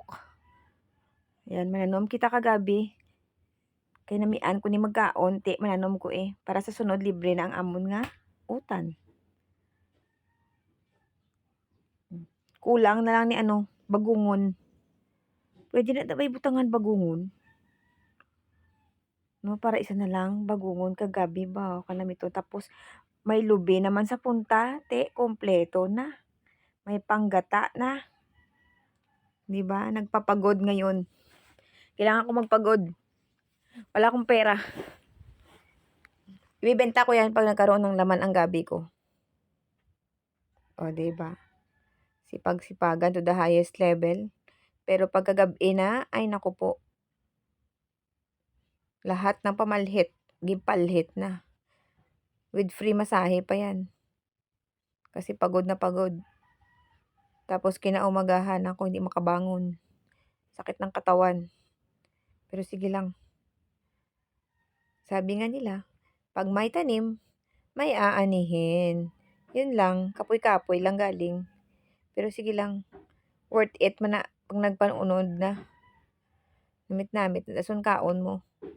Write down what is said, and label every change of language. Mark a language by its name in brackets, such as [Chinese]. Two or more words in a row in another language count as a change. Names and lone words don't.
[Hiligaynon] Yan, mananom kita kagabi. Kay namian ko ni magkaon, ti mananom ko eh. Para sa sunod, libre na ang amon nga utan. Kulang na lang ni bagungon. Pwede na dabay butangan bagungon. No, para isa na lang bagungon kagabi ba kanamito. Tapos may lubi naman sa punta, te kompleto na. May panggata na. 'Di ba? [Filipino] Nagpapagod ngayon. Kailangan ko magpagod. Wala akong pera. Ibebenta ko 'yan pag nagkaroon ng laman ang gabi ko. O, 'di ba? Sipag-sipagan [English] to the highest level. [Filipino] Pero pagkagabi na, ay naku po. Lahat ng pamalhit, gipalhit na. [English] With free [Filipino] masahe pa 'yan. Kasi pagod na pagod. Tapos kinaumagahan ako hindi makabangon. Sakit ng katawan. Pero sige lang. Sabi nga nila, pag may tanim, may aanihin. Yun lang, kapoy-kapoy lang galing. Pero sige lang, [English] worth it [Filipino] man na pag nagpanunod na. [Hiligaynon] Namit-namit, dason kaon mo.